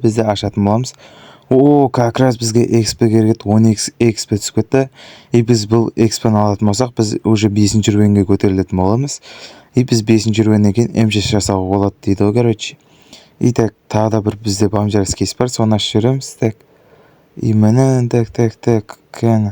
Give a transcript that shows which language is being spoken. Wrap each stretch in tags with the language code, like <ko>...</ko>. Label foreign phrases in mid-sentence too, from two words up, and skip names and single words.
<kk>Бізде ашатын боламыз. О,</kk> <ru>как раз</ru> <kk>бізге экспі керек, 10 экспі түсіп кетті. И біз бұл экспіні алатын болсақ, біз уже 5-ші уровеньге көтерілетін боламыз. И біз 5-ші уровеньнен кейін М6 жасауға болады дейді ғой, короче.</kk> <ru>И так,</ru> <kk>тағы да бір бізде бомжарс кейс бар, соны ашып жібереміз. Так. И міне, так, кәні.</kk>